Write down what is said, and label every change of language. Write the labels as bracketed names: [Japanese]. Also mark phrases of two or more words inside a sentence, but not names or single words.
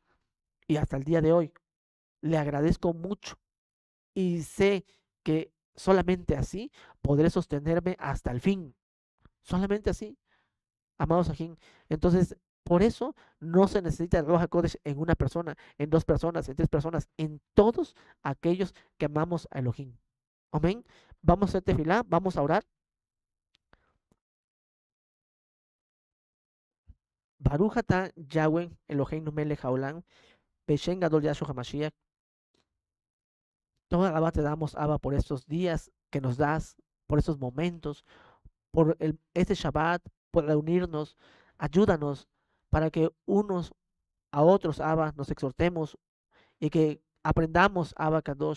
[Spanish] Y hasta el día de hoy le agradezco mucho y sé que solamente así podré sostenerme hasta el fin. Solamente así, amados Ajín. Entonces, por eso no se necesita el [Hebrew] רוח קודש [Spanish] en una persona, en dos personas, en tres personas, en todos aquellos que amamos a Elohim. Amén. Vamos a hacer tefilá, vamos a orar. [Hebrew] ברוך אתה יהוה אלוהינו מלך העולם, בשם גדול ישוע המשיח. [Spanish] Toda alaba te damos, Abba, por estos días que nos das, por estos momentos, por este Shabbat, por reunirnos. Ayúdanos para que unos a otros, Abba, nos exhortemos y que aprendamos, [Hebrew] אבא קדוש.